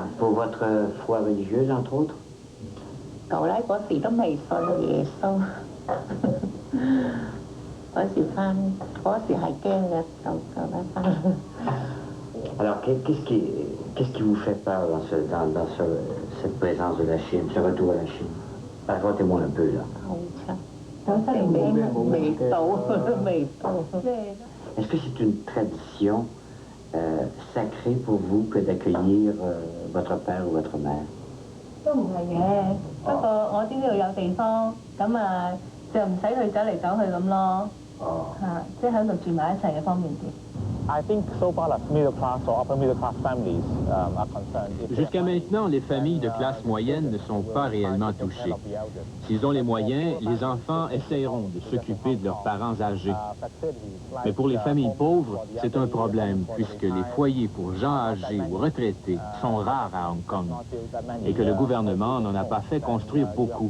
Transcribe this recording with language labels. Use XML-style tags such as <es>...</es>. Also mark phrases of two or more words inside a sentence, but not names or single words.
<fr>Pour votre foi religieuse, entre autres? Alors, qu'est-ce qui vous fait peur dans cette présence de la Chine, ce retour à la Chine? Racontez-moi un peu, là. Est-ce que c'est une tradition sacrée pour vous que d'accueillir votre père ou votre mère?</fr> <yue>都唔係嘅，不過我知呢度有地方，咁啊就唔使去走嚟走去咁咯。嚇，即係喺度住埋一齊嘅方便啲。</yue> <en>I think so far as middle class or upper middle class families are concerned.</en> <fr>Jusqu'à maintenant, les familles de classe moyenne ne sont pas réellement touchées. S'ils ont les moyens, les enfants essaieront de s'occuper de leurs parents âgés. Mais pour les familles pauvres, c'est un problème, puisque les foyers pour gens âgés ou retraités sont rares à Hong Kong et que le gouvernement n'en a pas fait construire beaucoup.</fr>